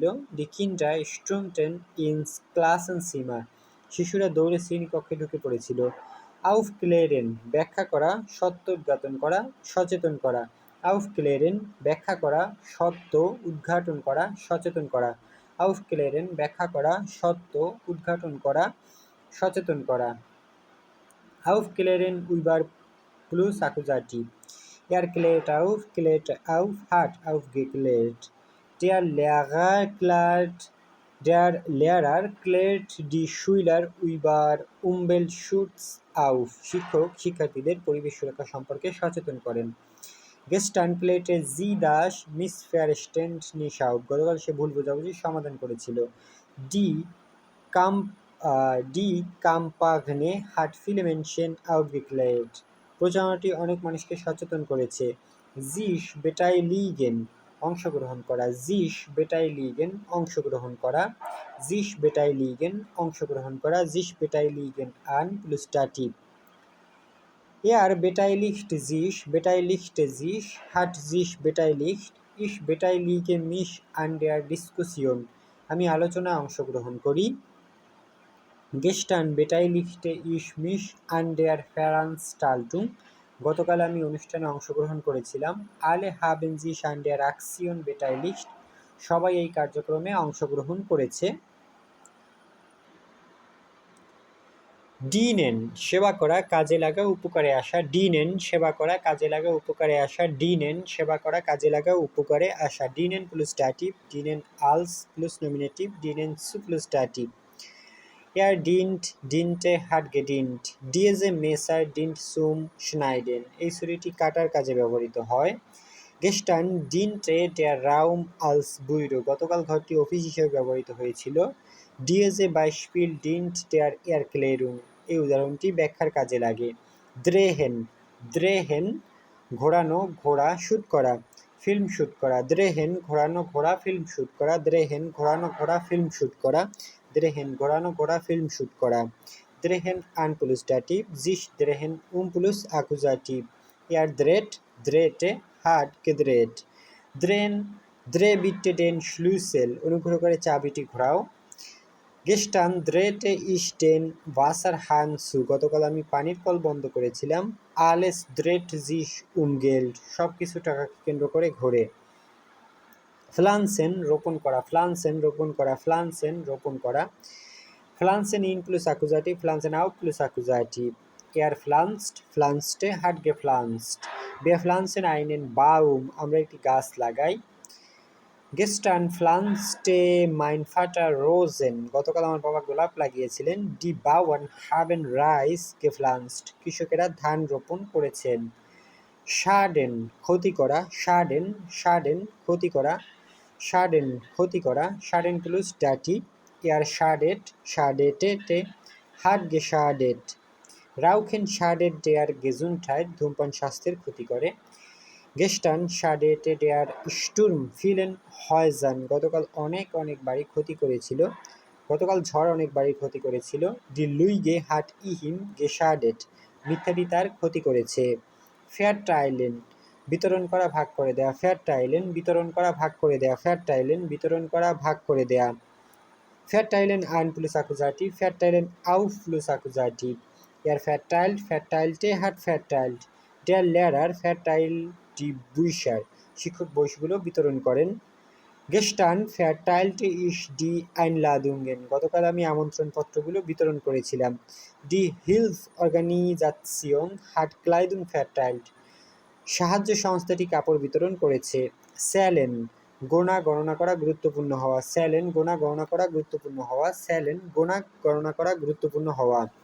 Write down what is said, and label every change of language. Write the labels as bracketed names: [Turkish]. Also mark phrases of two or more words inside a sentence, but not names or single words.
[German] Die Kinder stürmten ins Klassenzimmer, [Bangla] শিশুরা দৌড়ে শ্রেণীকক্ষে ঢুকে পড়েছিল। আউফ ক্লেরেন ব্যাখ্যা করা সত্য উদ্ঘাটন করা সচেতন করা, আউফ ক্লেরেন ব্যাখ্যা করা সত্য উদ্ঘাটন করা সচেতন করা, আউফ ক্লেরেন ব্যাখ্যা করা সত্য উদ্ঘাটন করা সচেতন করা। [German] Aufklären über plus Akkusativ. Erklärt auf, klärt auf, hat aufgeklärt. Der Lehrer klärt die Schüler über Umweltschutz auf. [Bangla] শিক্ষক শিক্ষার্থীদের পরিবেশ সুরক্ষা সম্পর্কে সচেতন করেন। [German] Gestern klärte sie das Missverständnis auf. [Bangla] গতকাল সে ভুল বোঝাবুঝির সমাধান করেছিল। [German] Die Kampagne hat viele Menschen aufgeklärt. [Bangla] প্রচারণাটি অনেক মানুষকে সচেতন করেছে। [German] sich beteiligen [Bangla] অংশগ্রহণ করা, [German] sich beteiligen [Bangla] অংশগ্রহণ করা, [German] sich beteiligen [Bangla] অংশগ্রহণ করা, [German] sich beteiligen an plus dativ. Er beteiligte sich, hat sich beteiligt, ich beteilige mich an der Diskussion. [Bangla] আমি আলোচনায় অংশগ্রহণ করি। [German] Gestern beteiligte ich mich an der Veranstaltung. [Bangla] গতকাল আমি অনুষ্ঠানে অংশগ্রহণ করেছিলাম। [German] Alle haben sich an der Aktion beteiligt. [Bangla] সবাই এই কার্যক্রমে অংশগ্রহণ করেছে। dienen সেবা করা, কাজে লাগা, উপকারে আসা। dienen সেবা করা, কাজে লাগা, উপকারে আসা। dienen সেবা করা, কাজে লাগা, উপকারে আসা। [German] dienen plus dativ, dienen als plus nominativ, dienen zu plus dativ. Er diente, hat gedient. Diese Messer dient zum Schneiden. [Bangla] এই ছুরিটি কাটার কাজে ব্যবহৃত হয়। [German] Gestern diente der Raum als Büro. [Bangla] গতকাল ঘরটি অফিস হিসেবে ব্যবহৃত হয়েছিল। [German] Diese Beispiel dient der Erklärung. [Bangla] এই উদাহরণটি ব্যাখ্যার কাজে লাগে। drehen ঘোরানো, ঘোড়া, শুট করা, ফিল্ম শুট করা। drehen ঘোরানো, ঘোড়া, ফিল্ম শুট করা। drehen ঘোরানো, ঘোড়া, ফিল্ম শুট করা। drehen ঘোরানো, ঘোড়া, ফিল্ম শুট করা। [German] drehen an plus dativ, sich drehen plus Akkusativ. Er drehte, hat gedreht. Dreh bitte den Schlüssel. [Bangla] অনুগ্রহ করে চাবিটি ঘোরাও। [German] Gestern drehte ich den Wasserhahn zu. [Bangla] গতকাল আমি পানির কল বন্ধ করেছিলাম। [German] Alles dreht sich um Geld. [Bangla] সবকিছু টাকাকে কেন্দ্র করে ঘোরে। Pflanzen রোপণ করা, pflanzen রোপণ করা, pflanzen রোপণ করা। [German] Pflanzen in plus Akkusativ, pflanzen auf plus Akkusativ. Er pflanzte, hat gepflanzt. Wir pflanzen einen Baum. [Bangla] আমরা একটি গাছ লাগাই। [German] Gestern pflanzte mein Vater Rosen. [Bangla] গতকাল আমার বাবা গোলাপ লাগিয়েছিলেন। [German] Die Bauern haben Reis gepflanzt. [Bangla] কৃষকেরা ধান রোপণ করেছেন। Schaden ক্ষতি করা, Schaden ক্ষতি করা, Schaden ক্ষতি করা, [German] Schaden plus dativ. Er schadete, hat geschadet. Rauchen schadet der Gesundheit. [Bangla] ধূমপান স্বাস্থ্যের ক্ষতি করে। [German] Gestern schadete der Sturm vielen Häusern. [Bangla] গতকাল অনেক বাড়ি ক্ষতি করেছিল। গতকাল ঝড় অনেক বাড়ির ক্ষতি করেছিল। [German] Die Lüge hat ihm geschadet. [Bangla] মিথ্যাটি তার ক্ষতি করেছে। Verteilen বিতরণ করা, ভাগ করে দেয়া। Verteilen বিতরণ করা, ভাগ করে দেয়া। Verteilen বিতরণ করা, ভাগ করে দেয়া। [German] Verteilen an plus Akkusativ, verteilen auf plus Akkusativ. Er verteilte, hat verteilt. Der Lehrer verteilt die Bücher. [Bangla] শিক্ষক বইগুলো বিতরণ করেন। [German] Gestern verteilte ich die Einladungen. [Bangla] গতকাল আমি আমন্ত্রণপত্রগুলো বিতরণ করেছিলাম। [German] Die Hilfsorganisation hat Kleidung verteilt. [Bangla] সাহায্য সংস্থাটি কাপড় বিতরণ করেছে। Zählen গণনা করা, গুরুত্বপূর্ণ হওয়া। Zählen গণনা করা, গুরুত্বপূর্ণ হওয়া। Zählen গণনা করা, গুরুত্বপূর্ণ হওয়া।